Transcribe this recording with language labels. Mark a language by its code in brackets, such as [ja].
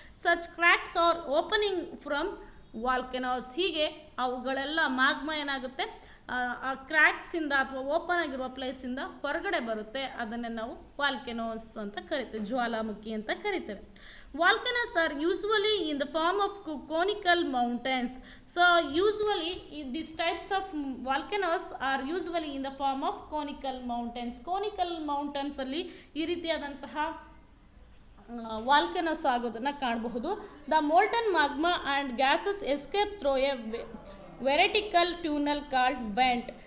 [en] Such cracks are opening from volcanoes. [kn] ಹೀಗೆ ಅವುಗಳೆಲ್ಲ ಮಾಗ್ಮಾ ಏನಾಗುತ್ತೆ, ಆ ಕ್ರ್ಯಾಕ್ಸಿಂದ ಅಥವಾ ಓಪನ್ ಆಗಿರುವ ಪ್ಲೇಸಿಂದ ಹೊರಗಡೆ ಬರುತ್ತೆ. ಅದನ್ನು ನಾವು ವಾಲ್ಕೆನೋಸ್ ಅಂತ ಕರಿತೇವೆ, ಜ್ವಾಲಾಮುಖಿ ಅಂತ ಕರಿತೇವೆ. [en] Volcanoes are usually in the form of conical mountains. So usually these types of volcanoes are usually in the form of conical mountains. [kn] Conical mountains ಅಲ್ಲಿ ಈ ರೀತಿಯಾದಂತಹ ವಾಲ್ಕೆನೋಸ್ ಆಗೋದನ್ನು ಕಾಣಬಹುದು. [en] The molten magma and gases escape through a vertical tunnel called vent.